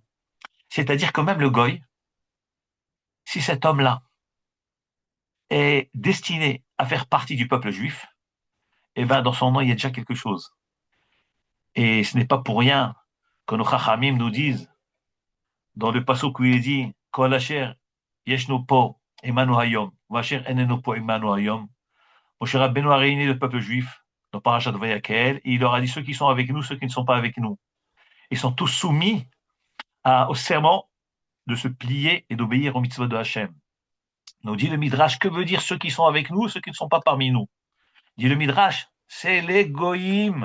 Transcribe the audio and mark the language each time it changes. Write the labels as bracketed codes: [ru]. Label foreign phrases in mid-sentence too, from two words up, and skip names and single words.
[fr] C'est-à-dire que même le Goy, si cet homme-là est destiné à faire partie du peuple juif, eh ben dans son nom, il y a déjà quelque chose. Et ce n'est pas pour rien que nos chachamim nous disent, dans le passage où il est dit, [he] כל אשר ישנו פה עמנו היום, ואשר איננו פה עמנו היום, [fr] Moshe Rabbeinu a réuni le peuple juif dans Parashat Vayakel, et il leur a dit ceux qui sont avec nous, ceux qui ne sont pas avec nous. Ils sont tous soumis au serment de se plier et d'obéir aux mitzvot de Hachem. Nous dit le Midrash, que veut dire ceux qui sont avec nous, ceux qui ne sont pas parmi nous? Dit le Midrash, c'est les goïms.